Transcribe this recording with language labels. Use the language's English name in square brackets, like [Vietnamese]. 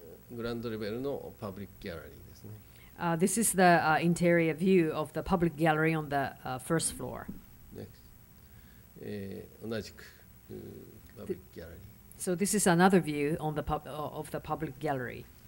[Japanese] グランドレベルのパブリックギャラリーですね。 [English] This is the interior view of the public gallery on the first floor. Next. [Japanese] 同じくパブリックギャラリー。 [English] So this is another view on the of the public gallery.